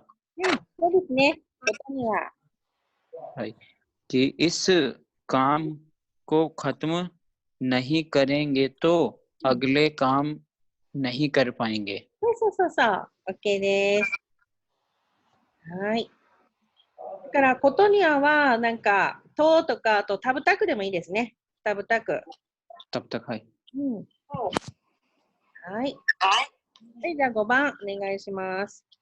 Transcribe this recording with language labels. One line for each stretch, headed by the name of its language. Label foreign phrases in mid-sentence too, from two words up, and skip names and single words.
Japanese: そうですね。ことには。
Hindi: はい कि इस काम को खत्म नहीं करेंगे तो अगले काम नहीं कर पाएंगे
Japanese: そう。OK です。はい。だから、ことにはは、なんか、ととか、あと、
Hindi: तब तक
Japanese: でもいいですね。
Hindi: तब तक. तब तक है
Japanese: はい。はい、じゃあ5番、お願いします。